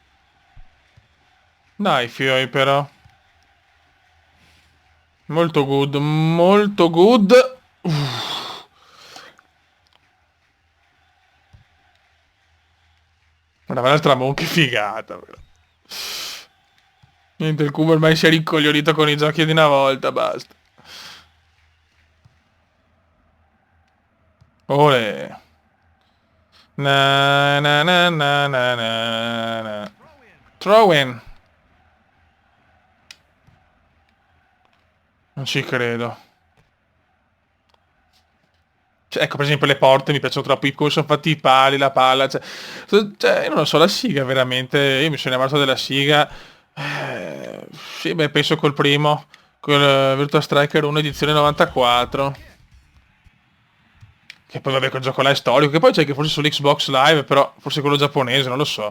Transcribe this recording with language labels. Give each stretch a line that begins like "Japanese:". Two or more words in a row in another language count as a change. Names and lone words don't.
Italian: Dai, fioi però. Molto good, molto good. Guarda, l'altra mon, che figata, però. Niente, il cubo ormai si è rincoglionito con i giochi di una volta, basta. Ole. Na na na na na na na.
English: Throw in.
Italian: Non ci credo. Cioè, ecco, per esempio le porte mi piacciono troppo, come sono fatti i pali, la palla, io non lo so, la siga veramente, io mi sono innamorato della siga, sì, beh, penso col primo, col Virtua Striker 1 edizione 94, che poi vabbè quel gioco là è storico, che poi c'è che forse sull'Xbox Live, però forse quello giapponese, non lo so.